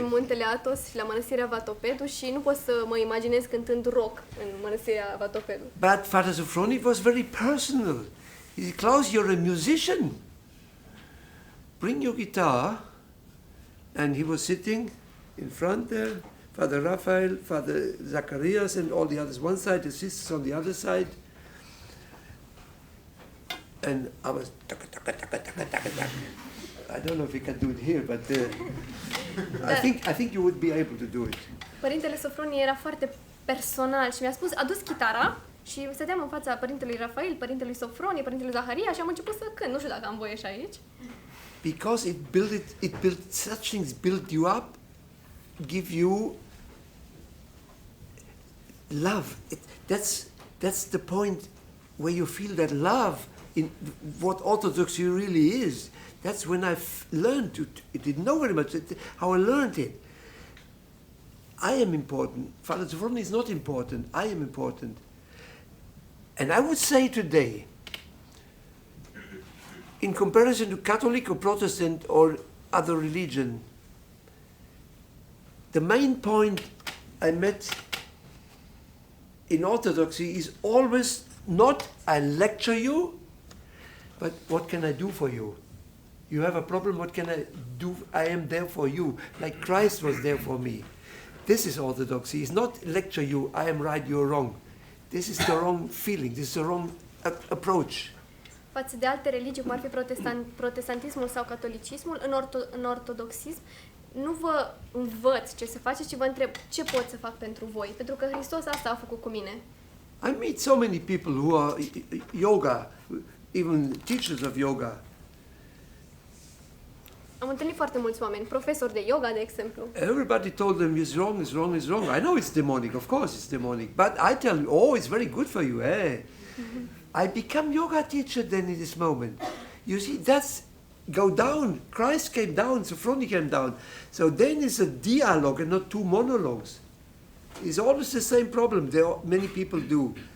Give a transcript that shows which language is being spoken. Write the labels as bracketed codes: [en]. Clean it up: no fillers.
[ro] în muntele Athos și la mănăstirea Vatopedu și nu pot să mă imaginez cântând rock în mănăstirea Vatopedu. [en] But Father Sophroni was very personal. He said, Klaus, you're a musician. Bring your guitar. And he was sitting in front there, Father Raphael, Father Zacharias, and all the others one side, the sisters on the other side. And I was taka, taka, taka, taka, taka, taka. I don't know if we can do it here, but I think you would be able to do it. [ro] Părintele Sofronie era foarte personal și mi-a spus, adus chitara și stăteam în fața părintelui Rafael, părintelui Sofronie, părintelui Zaharia și am început să cânt. Nu știu dacă am voie și aici. [en] Because it built such things build you up, give you love. That's the point where you feel that love in what Orthodoxy really is. That's when I learned to. I didn't know very much how I learned it. I am important. Father Sophroni is not important. I am important. And I would say today, in comparison to Catholic or Protestant or other religion, the main point I met in Orthodoxy is always not I lecture you, but what can I do for you? You have a problem, what can I do? I am there for you, like Christ was there for me. This is Orthodoxy. It's not lecture you, I am right, you're wrong. This is the wrong feeling, this is the wrong approach. [ro] Față de alte religii, cum ar fi protestantismul sau catolicismul, în ortodoxism, nu vă învăț ce să faceți, ci vă întreb ce pot să fac pentru voi. Pentru că Hristos asta a făcut cu mine. [en] I meet so many people who are yoga, even teachers of yoga. [ro] Am întâlnit foarte mulți oameni, profesori de yoga, de exemplu. [en] Everybody told them it's wrong, it's wrong, it's wrong. I know it's demonic, of course it's demonic. But I tell you, oh, it's very good for you, eh? I become yoga teacher then in this moment. You see, that's go down. Christ came down, Sophroni came down. So then it's a dialogue and not two monologues. It's always the same problem. Many people do.